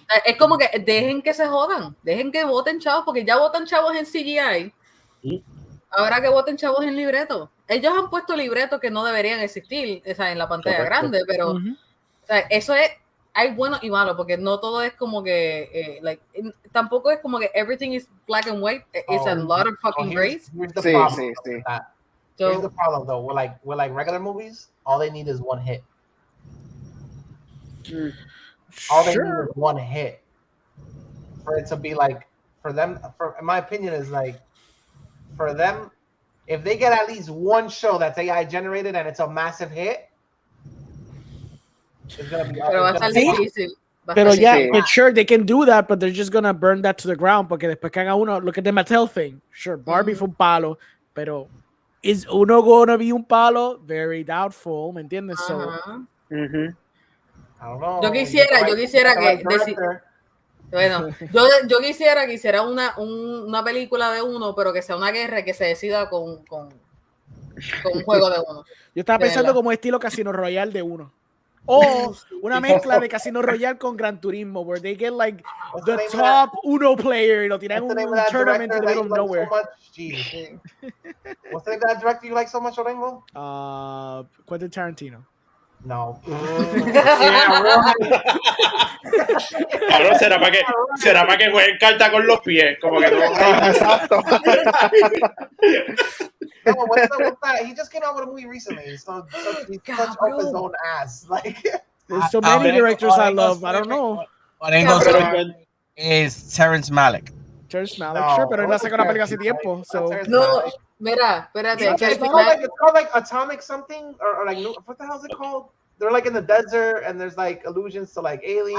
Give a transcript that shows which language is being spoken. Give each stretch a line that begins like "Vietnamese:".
Spanish: Es como que dejen que se jodan, dejen que voten chavos, porque ya votan chavos en CGI. Ahora que voten chavos en libreto. Ellos han puesto libretos que no deberían existir, o sea, en la pantalla grande, pero o sea, eso es, hay bueno y malo, porque no todo es como que, tampoco es como que
English: everything is black and white. It's a lot of fucking grays. Here's the problem. Here's the problem, though. We're like regular movies. All they need is one hit. All they need is one hit for it to be like, for them. In my opinion, is like, for them, if they get at least one show that's AI generated and it's a massive hit, it's gonna be.
Spanish: Pero va a estar difícil. Pero
English: but sure, they can do that, but they're just gonna burn that to the ground,
Spanish: porque después que haga uno,
English: look at the Mattel thing. Sure,
Spanish: Barbie fue un palo, pero
English: is uno gonna be
Spanish: un palo?
English: Very doubtful,
Spanish: ¿me entiendes?
English: So, I don't know.
Spanish: Yo quisiera que bueno, yo quisiera que hiciera una película de uno, pero que sea una guerra que se decida con un juego de uno. Yo estaba pensando como estilo Casino Royale de uno. O una mezcla de
English: Casino Royale
Spanish: con
English: Gran Turismo, where they get like the top Uno player
Spanish: y lo tiran en un
English: tournament in the middle of nowhere. What's the name of that director you like so much, Orengo? Quentin Tarantino. No.
Spanish: Claro, será para que jueguen carta con los pies, como que no. Exacto.
English: No, what's that? He just came out with a movie recently, so he's such up his own ass. Like, there's so many directors I love. I don't know. Is Terrence Malick.
Spanish: Terrence Malick,
English: sure,
Spanish: pero él no sacó una película hace tiempo.
English: So.
Spanish: No, mira, espérate.
English: It's called like Atomic something, or like, what the hell is it called? They're like in the desert, and there's like allusions to like aliens.